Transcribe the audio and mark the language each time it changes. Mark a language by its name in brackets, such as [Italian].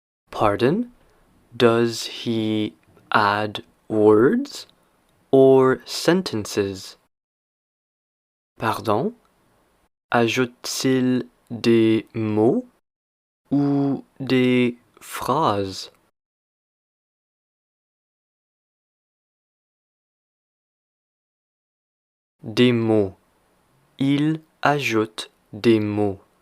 [French] Pardon? [English] Does he add words or sentences? [French] Pardon? Ajoute-t-il des mots ou des phrases? Des mots. Il ajoute des mots.